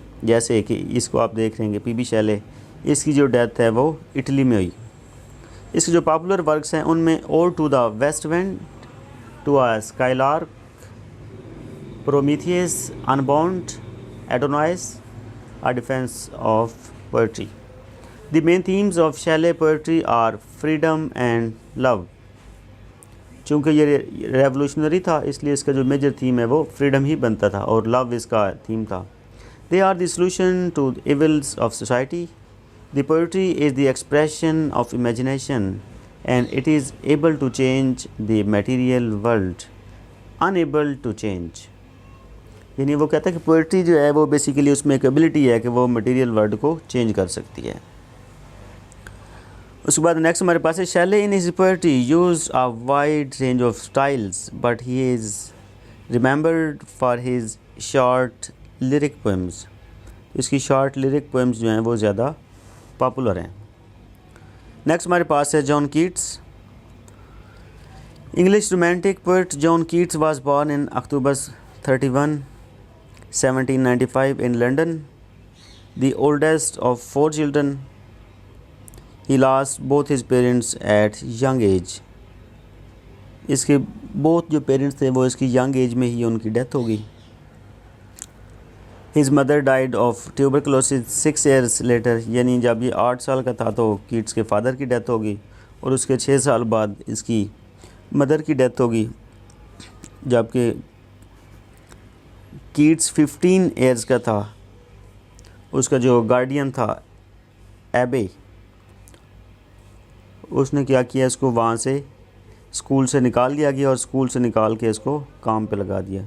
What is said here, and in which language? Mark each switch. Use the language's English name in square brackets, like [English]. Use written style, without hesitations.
[Urdu] جیسے کہ اس کو آپ دیکھ رہے ہیں پی بی شیلے, اس کی جو ڈیتھ ہے وہ اٹلی میں ہوئی. اس کے جو پاپولر ورکس ہیں ان میں اور to the waste وینڈ, to a sky lark, پرومیتھیس, انباؤنڈ, ایڈونائس, a defense of poetry. [English] The main themes of Shelley poetry are freedom and love. [Urdu] چونکہ یہ ریولوشنری تھا اس لیے اس کا جو میجر تھیم ہے وہ فریڈم ہی بنتا تھا, اور لو اس کا تھیم تھا. [English] They are the solution to the evils of society. The poetry is the expression of imagination and it is able to change the material world, unable to change. [Urdu] یعنی وہ کہتا ہے کہ پوئٹری جو ہے وہ بیسیکلی اس میں ایک ایبلٹی ہے کہ وہ مٹیریل ورلڈ کو چینج کر سکتی ہے. اس کے بعد نیکسٹ ہمارے پاس ہے [English] Shelley in his poetry uses a wide range of styles but he is remembered for his short lyric poems. [Urdu] اس کی شارٹ لیرک پوئمز جو ہیں وہ زیادہ پاپولر ہیں. نیکسٹ ہمارے پاس ہے [English] John Keats. English romantic poet John Keats was born in October 31, 1795 in London, the oldest of 4 children. He lost both his parents at young age. [Urdu] اس کے both جو پیرنٹس تھے وہ اس کی ینگ ایج میں ہی ان کی ڈیتھ ہو گئی. [English] His mother died of tuberculosis 6 years later. [Urdu] یعنی جب یہ 8 سال کا تھا تو کیٹس کے فادر کی ڈیتھ ہو گئی, اور اس کے 6 سال بعد اس کی مدر کی ڈیتھ ہو گئی. جبکہ کیٹس 15 ایئرز کا تھا, اس کا جو گارڈین تھا ایبے, اس نے کیا کیا, اس کو وہاں سے اسکول سے نکال دیا گیا, اور اسکول سے نکال کے اس کو کام پہ لگا دیا.